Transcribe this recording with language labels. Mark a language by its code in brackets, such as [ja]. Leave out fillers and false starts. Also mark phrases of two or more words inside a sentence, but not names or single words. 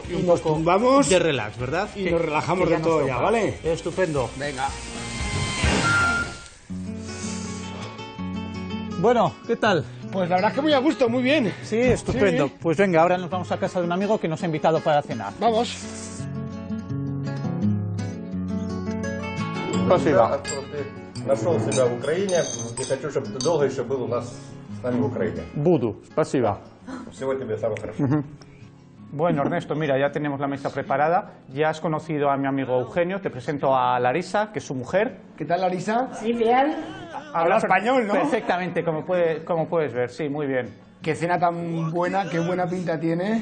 [es] tumbamos de relax, ¿verdad? Y nos relajamos de todo ya, ¿vale? Estupendo. Venga. Bueno, ¿qué tal? Pues la verdad es que muy a gusto, muy bien. Sí, estupendo. Sí. Pues venga, ahora nos vamos a casa de un amigo que nos ha invitado para cenar. Vamos. [ru] Спасибо. Нашел себя в Украине и хочу, чтобы ты долго еще был у нас с нами в Украине. Budu, спасибо. Всего тебе самого хорошего. [es] Bueno, Ernesto, mira, ya tenemos la mesa preparada. Ya has conocido a mi amigo Eugenio. Te presento a Larisa, que es su mujer. ¿Qué tal, Larisa? Sí, bien. Habla español, ¿no? Perfectamente, como puedes ver. Sí, muy bien. Qué cena tan buena, qué buena pinta tiene.